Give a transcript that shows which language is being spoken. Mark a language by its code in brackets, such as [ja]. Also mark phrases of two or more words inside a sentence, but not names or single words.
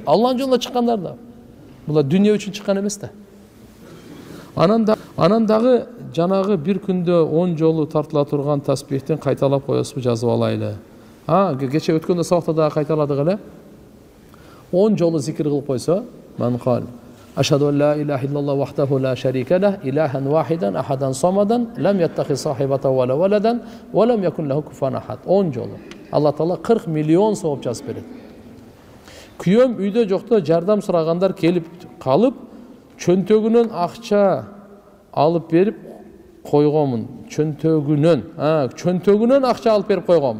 [ky] Алланын жолуна чыккандар да. Булар дүйнө үчүн чыккан эмес да. Анан дагы жанагы бир күндө 10 жолу тартыла турган таспихтин кайталап коесузбу, жазып алайлы. Кече өткөндө сабакта дагы кайталадык эле. 10 жолу зикир кылып койсо, [ar] من قال أشهد أن لا إله إلا الله وحده لا شريك له إلها واحدا أحدا صمدا لم يتخذ صاحبة ولا ولدا ولم يكن له كفوا أحد. [ky] 10 жолу. Алла Таала 40 миллион сооп жазып берет. Күйөөм үйдө жокто жардам сурагандар келип калып, чөнтөгүнөн акча алып берип койгонмун. Чөнтөгүнөн акча алып берип койгонмун.